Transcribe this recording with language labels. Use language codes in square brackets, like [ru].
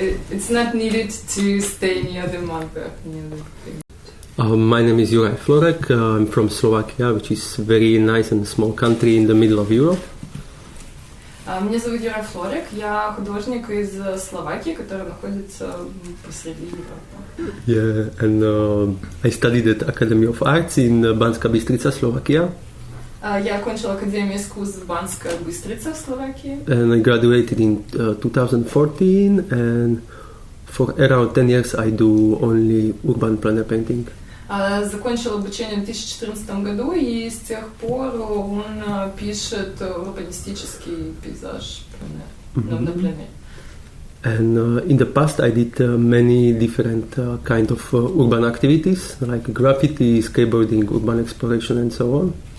[en] It's not needed to stay near the mother. My name is Юрай Флорек. I'm from Slovakia, which is a very nice and small country in the middle of Europe. [ru] Меня зовут Юрай Флорек. Я художник из Словакии, который находится посреди Европы. [en] Yeah, and I studied at Academy of Arts in Banska Bystrica, Slovakia. [ru] Я окончил Академию искусств Банска Быстрица в Словакии. [en] And I graduated in 2014, and for around 10 years I do only urban plein air painting. [ru] Закончил обучение в 2014 году, и с тех пор он пишет урбанистический пейзаж на пленэре. [en] And in the past I did many different kind of urban activities, like graffiti, skateboarding, urban exploration and so on.